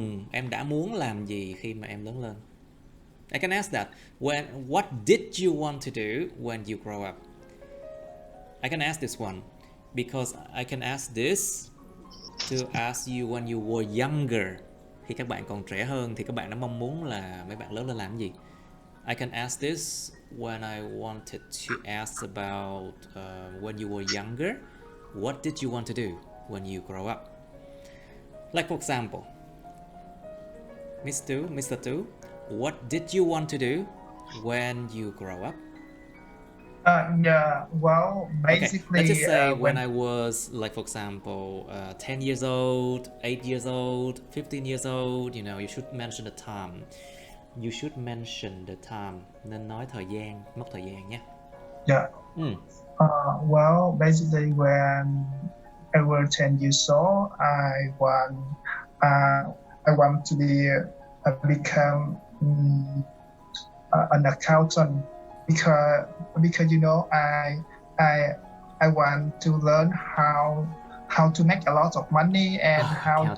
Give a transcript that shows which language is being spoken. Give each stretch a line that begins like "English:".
Vietnamese: Em đã muốn làm gì khi mà em lớn lên?
English: I can ask that. What did you want to do when you grow up? I can ask this one because I can ask this to ask you when you were younger.
Vietnamese: Khi các bạn còn trẻ hơn thì các bạn đã mong muốn là mấy bạn lớn lên làm gì?
English: I can ask this when I wanted to ask about when you were younger. What did you want to do when you grow up? Like for example, Mr. Tu, what did you want to do when you grow up? Yeah, well, basically... Okay, let's just say when I was, like for example, 10 years old, 8 years old, 15 years old, you know, you should mention the time. You should mention the time.
Vietnamese: Nên nói thời gian, mốc thời gian nhé.
English: Yeah. Well, basically when I was 10 years old, I want to become an accountant because you know I want to learn how to make a lot of money and how